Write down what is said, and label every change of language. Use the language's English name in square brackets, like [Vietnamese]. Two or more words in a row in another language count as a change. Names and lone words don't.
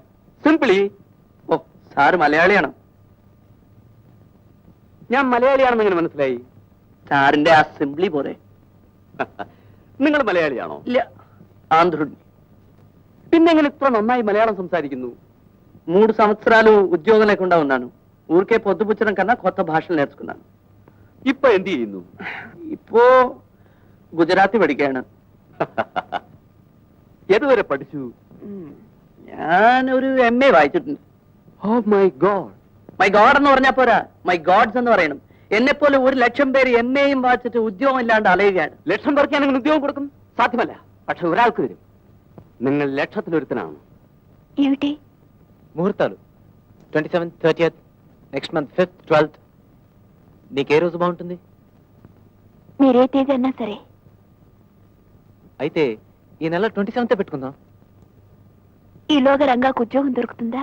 [Malayalam] സിംപിളി. ഓ, സാറ് മലയാളിയാണോ? ഞാൻ മലയാളിയാണെന്ന് എങ്ങനെ മനസ്സിലായി? സാറിന്റെ ആ സിംപ്ലി പോരെ. നിങ്ങൾ മലയാളിയാണോ? ഇല്ല, ఆంధ్రుడిని. പിന്നെ എങ്ങനെ ഇത്ര നന്നായി മലയാളം സംസാരിക്കുന്നു? [Telugu] 3 సంవత్సరాలు ఉద్యోగం లేకుండా ఉన్నాను. ఊరికే పొద్దుపుచ్చడం కన్నా కొత్త భాషలు నేర్చుకున్నాను. [Malayalam] ഇപ്പൊ എന്ത് ചെയ്യുന്നു? ഇപ്പോ ഗുജറാത്തി പഠിക്കുകയാണ്. ഏതുവരെ പഠിച്ചു? ഞാനൊരു MA വായിച്ചിട്ടുണ്ട്. [English] Oh my god. my god [Malayalam] എന്ന് പറഞ്ഞാൽ പോരാ, [English] my gods [Malayalam] എന്ന് പറയണം. എന്നെപ്പോലെ 1,00,000 പേര് MAയും വായിച്ചിട്ട് ഉദ്യോഗം ഇല്ലാണ്ട് അലയുകയാണ്. ലക്ഷം പേർക്ക് ഞാൻ അങ്ങനെ ഉദ്യോഗം കൊടുക്കും? സാധ്യമല്ല. പക്ഷെ ഒരാൾക്ക് വരും. നിങ്ങൾ ലക്ഷത്തിലൊരുത്തനാണ്. [Telugu] ఏమిటి? ముహూర్తాలు 27th, 30th, [English] next month [Telugu] 5th, 12th. నీకే రోజు బాగుంటుంది? మీరే తేదీ అన్నా సరే. అయితే ఈ నెల 27th పెట్టుకుందాం. ఈలోగా రంగాకు ఉద్యోగం దొరుకుతుందా?